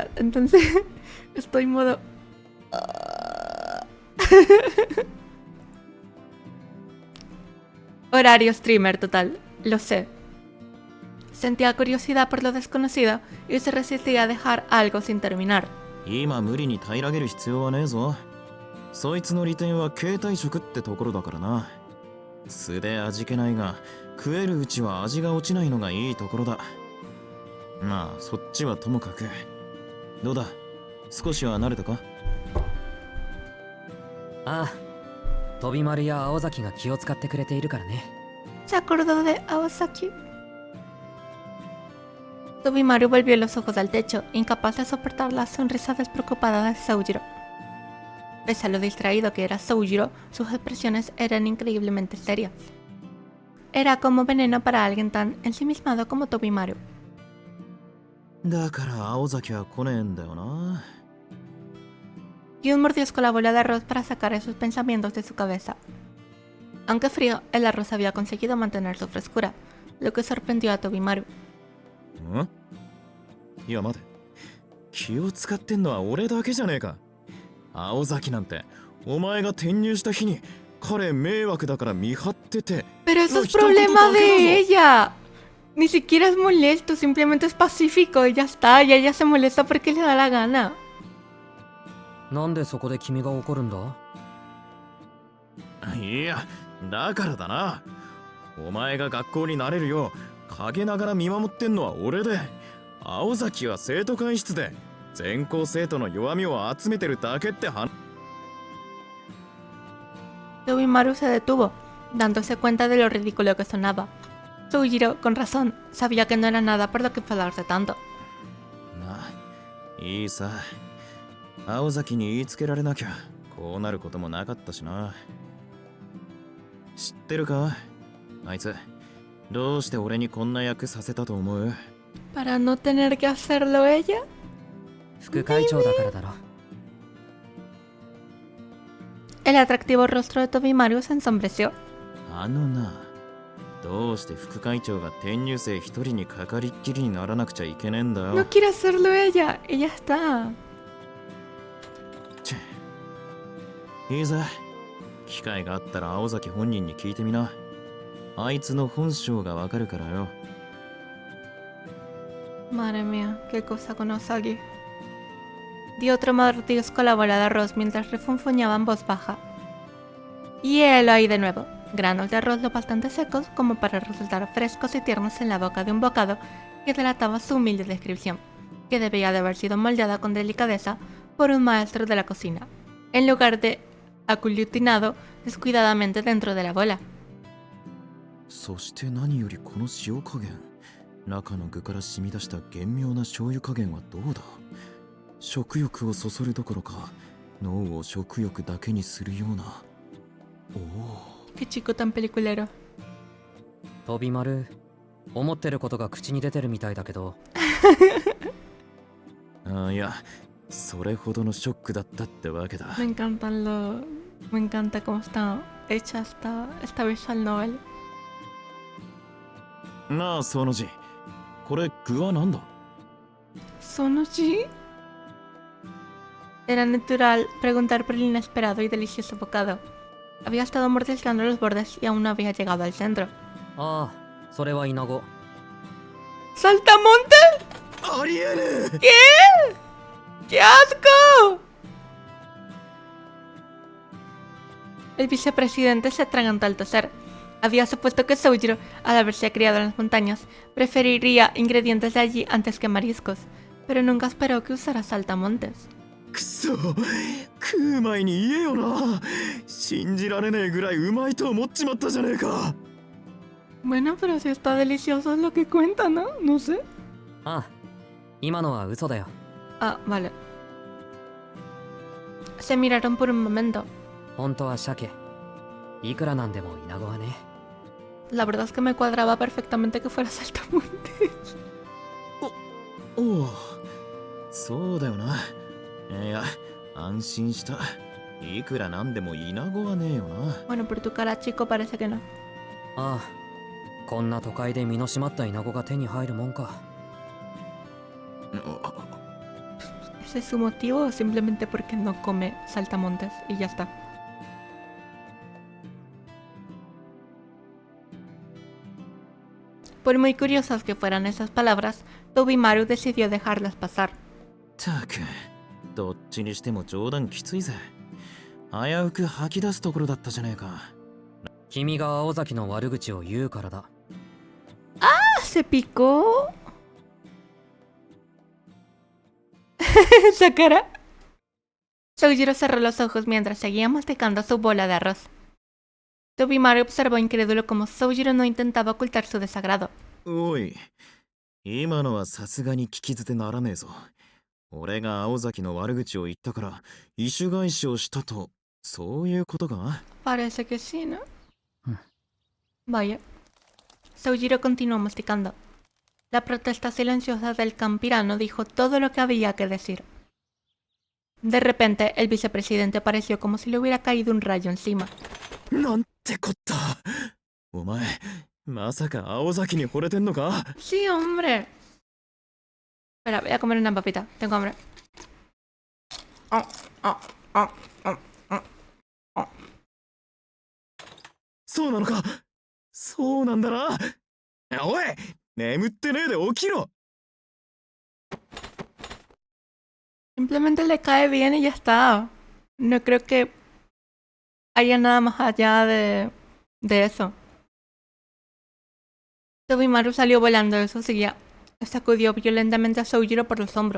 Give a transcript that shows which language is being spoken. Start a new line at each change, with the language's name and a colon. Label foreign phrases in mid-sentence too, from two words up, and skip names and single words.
Spanish: Entonces, estoy en modo... Horario streamer total, lo sé. Sentía curiosidad por lo desconocido y se resistía a dejar algo sin terminar.
Japanese: 今無理に平らげる必要はねえぞ。そいつの利点は携帯食ってところだからな。素で味気ないが、食えるうちは味が落ちないのがいいところだ。まあ、そっちはともかく。どうだ、少しは慣れたか？ああ、飛び丸や青崎が気を使ってくれているからね。
Spanish: Se acordó de Aosaki. Tobimaru volvió los ojos al techo, incapaz de soportar la sonrisa despreocupada de Soujiro. Pese a lo distraído que era Soujiro, sus expresiones eran increíblemente serias. Era como veneno para alguien tan ensimismado como Tobimaru.
Japanese: だから青崎は来ねえんだよな。
Spanish: Yun mordiscó la bola de arroz para sacar esos pensamientos de su cabeza. Aunque frío, el arroz había conseguido mantener su frescura, lo que sorprendió a Tobimaru.
Japanese: ん？いや待て。気を使ってんのは俺だけじゃねえか。青崎なんてお前が転入した日に彼迷惑だから見張ってて。
Spanish: Pero eso No, es está problema un poco de cagado. ella. Ni siquiera es molesto, simplemente es pacífico y ya está. Y ella se molesta porque le da la gana.
Japanese: なんでそこで君が怒るんだ？いや、だからだな。お前が学校になれるよう陰ながら見守ってんのは俺で、青崎は生徒会室で全校生徒の弱みを集めてるだけって話。
Spanish: Tobimaru se detuvo, dándose cuenta de lo ridículo que sonaba. Sojiro, con razón, sabía que no era nada por lo que enfadarse tanto.
Japanese: いいさ。青崎に言いつけられなきゃこうなることもなかったしな。知ってるか？あいつどうして俺にこんな役させたと思う？
Spanish: ¿Para no tener que hacerlo ella?
Japanese: 副会長だからだろ。
Spanish: El atractivo rostro de Tobimaru se ensombreció.
Japanese: あのな、どうして副会長が転入生一人にかかりっきりにならなくちゃいけねえんだよ。
Spanish: No quiere hacerlo ella, y ya está.
Japanese: いいぜ。機会があったら青崎本人に聞いてみな。あいつの本性がわかるからよ。
Spanish: Madre mía, qué cosa con Osagi. Dio otro mordisco a la bola de arroz mientras refunfuñaba en voz baja. Y él ahí de nuevo, granos de arroz lo bastante secos como para resultar frescos y tiernos en la boca de un bocado que delataba su humilde descripción, que debía de haber sido moldeada con delicadeza por un maestro de la cocina, en lugar de aglutinado descuidadamente dentro de la bola.
Japanese: そして何よりこの塩加減、中の具から染み出した玄妙な醤油加減はどうだ。食欲をそそるどころか脳を食欲だけにするような。おお。
Spanish: Qué chico tan peliculero.
Japanese: 飛丸、思ってることが口に出てるみたいだけど。いや、それほどのショックだったってわけだ。
Spanish: Me encantan los... Me encanta cómo está hecha esta
English: visual novel.
Japanese: なあ、その字。これ具は何だ？
Spanish: ¿Sonoji? Era natural preguntar por el inesperado y delicioso bocado. Había estado mordiscando los bordes y aún no había llegado al centro.
Japanese: ああ、それはイナゴ。
Spanish: ¡Saltamontes!
Japanese: ありえねえ。
Spanish: ¿Qué? ¡Qué asco! El vicepresidente se atragantó al toser. Había supuesto que Sojiro, al haberse criado en las montañas, preferiría ingredientes de allí antes que mariscos, pero nunca esperó que usara saltamontes.
Japanese: くそ、食う前に言えよな。信じられねえぐらいうまいと思っちまったじゃねえか。
Spanish: Bueno, pero si está delicioso es lo que cuenta, ¿no? No sé.
Japanese: ああ、今のは嘘だよ。
Spanish: Ah, vale. Se miraron por un momento.
Japanese: 本当は鮭。いくらなんでもイナゴはね。
Spanish: La verdad es que me cuadraba perfectamente que fuera saltamontes.
Japanese: おお、そうだよな。いや、安心した。いくらなんでもイナゴはねえよな。
Spanish: Bueno, por tu cara, chico, parece que no.
Japanese: ああ、こんな都会で身の締まったイナゴが手に入るもんか。
Spanish: ¿Ese es su motivo o simplemente porque no come saltamontes y ya está? Por muy curiosas que fueran esas palabras, Tobimaru decidió dejarlas pasar.
Japanese: たく、どっちにしても冗談きついぜ。危うく吐き出すところだったじゃねえか。君が青崎の悪口を言うからだ。
Spanish: ¿Se picó? ¿Esa cara? Sojiro cerró los ojos mientras seguía masticando su bola de arroz. Tobimaru observó incrédulo cómo Sojiro no intentaba ocultar su desagrado.
Japanese: おい、今のはさすがに聞き捨てならねえぞ。俺が青崎の悪口を言ったから意種返しをしたと、そういうことか？
Spanish: Parece que sí, ¿no? Vaya. Sojiro continuó masticando. La protesta silenciosa del campirano dijo todo lo que había que decir. De repente, el vicepresidente pareció como si le hubiera caído un rayo encima.
Japanese: なんてこった。お前、まさか青崎に惚れてんのか？
Spanish: Sí, hombre. Espera, voy a comer una papita. Tengo hambre. Oh, oh, oh, oh, oh, oh.
Japanese: そうなのか。そうなんだな。おい、眠ってねえで起きろ。
Spanish: Simplemente le cae bien y ya está. No creo que haya nada más allá de eso. Tobimaru salió volando, eso seguía. Sacudió violentamente a Soujiro por los hombros.